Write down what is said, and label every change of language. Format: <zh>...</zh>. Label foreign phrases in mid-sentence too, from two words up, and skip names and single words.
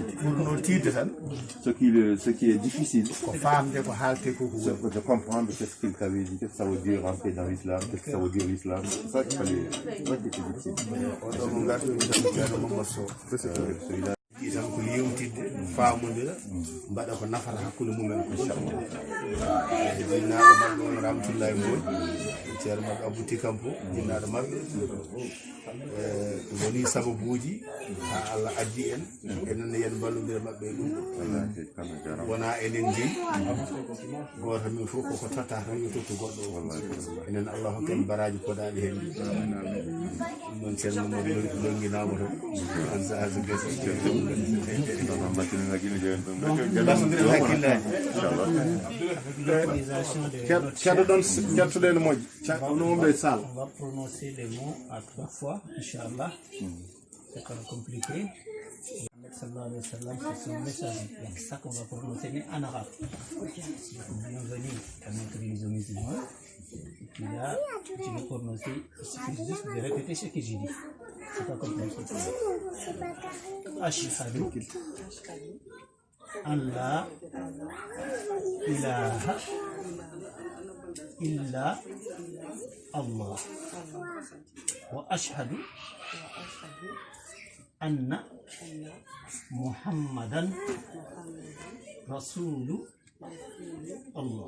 <fr>Ce qui est difficile, c'est de comprendre qu'est-ce qu'il t'avait dit, qu'est-ce que ça veut dire rentrer dans l'islam, qu'est-ce que ça veut dire l'islam. C'est ça qui est difficile.</fr> <ff>ko yewtidde faamodira mbaɗa ko nafata hakkude mumen ko inchallah jinnaɗo maɓɓe on Ramatullahi Mboy ceerno maɓɓe Abouti Kampo jinnaɗo maɓɓe woni sababuji ha Allah addi en enen yen ballodira maɓɓe ɗum wona enen jeeyi goto min fof koko totta tan yo tottu goɗɗo o enen Allah hokken baraji koɗaɗi hen ɗum ceerno Mamadou longuinama to an sahaji gasi</ff> <fr>On va prononcer les mots à 3 fois, Inch'Allah. C'est quand même compliqué.</fr> <ar>صلى الله عليه وسلم,</ar> <fr>c'est son message. C'est ça qu'on va prononcer, mais en arabe. Bienvenue à notre religion musulmane. Et puis là, tu veux prononcer, il suffit juste de répéter ce que j'ai dit. C'est pas compliqué.</fr> <ar>أشهد أن لا إله إلا الله وأشهد أن محمدا رسول الله.</ar>